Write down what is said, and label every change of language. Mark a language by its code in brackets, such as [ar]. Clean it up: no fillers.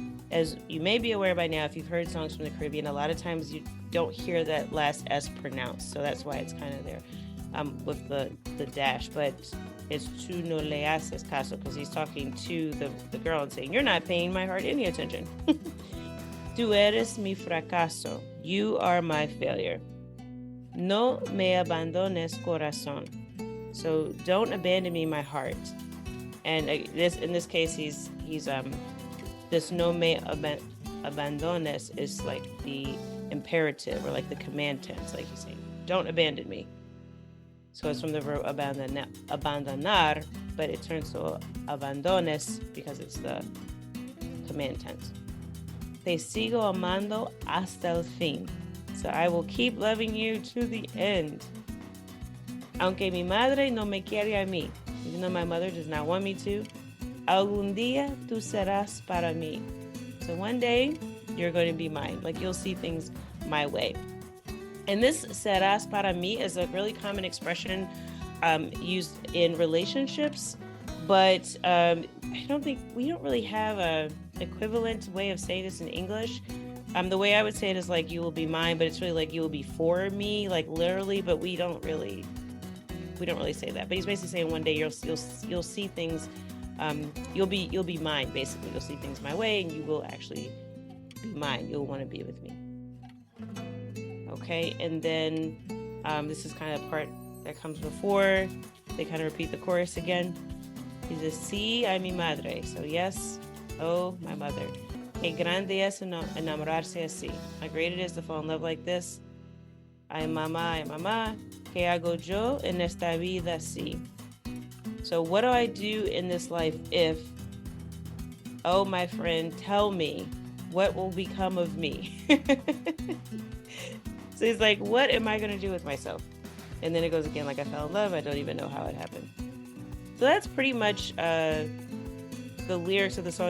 [en] as you may be aware by now, if you've heard songs from the Caribbean, a lot of times you don't hear that last S pronounced. So that's why it's kind of there with the dash. But it's [es] tu no le haces caso, [en] because he's talking to the girl and saying, you're not paying my heart any attention. [es] Tu eres mi fracaso. [en] You are my failure. [es] No me abandones corazón. [en] So don't abandon me, my heart. And in this case, he's this [es] no me abandones [en] is like the imperative or like the command tense, like he's saying, don't abandon me. So it's from the verb abandonar, but it turns to abandones because it's the command tense. [es] Te sigo amando hasta el fin. [en] So I will keep loving you to the end. [es] Aunque mi madre no me quiere a mí, [en] even though my mother does not want me to, [es] algún día tú serás para mí. [en] So one day you're going to be mine. Like you'll see things my way. And this [es] serás para mí [en] is a really common expression used in relationships, but I don't think we don't really have a equivalent way of saying this in English. The way I would say it is like you will be mine, but it's really like you will be for me, like literally. But we don't really say that. But he's basically saying one day you'll see things. You'll be mine. Basically, you'll see things my way, and you will actually be mine. You'll want to be with me. Okay, and then this is kind of the part that comes before. They kind of repeat the chorus again. He says, [es] sí, a mi madre. [en] So yes, oh, my mother. [es] Que grande es enamorarse así. [en] How great it is to fall in love like this. [es] Ay, mamá, ¿qué hago yo en esta vida así? [en] So what do I do in this life if, oh, my friend, tell me, what will become of me? So he's like, what am I going to do with myself? And then it goes again, like I fell in love. I don't even know how it happened. So that's pretty much the lyrics of the song.